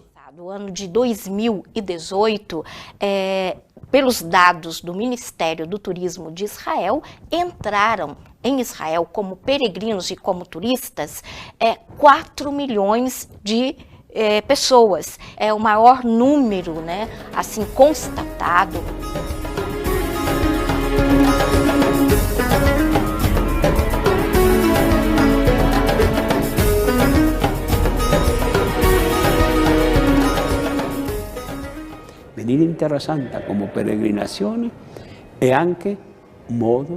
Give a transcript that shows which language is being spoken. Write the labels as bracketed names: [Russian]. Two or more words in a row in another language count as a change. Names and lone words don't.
[Portuguese] No ano de 2018, pelos dados do Ministério do Turismo de Israel, entraram em Israel como peregrinos e como turistas 4 milhões de pessoas. É o maior número, né, assim, constatado. [Italian] Venire in Terra Santa come peregrinazione è anche modo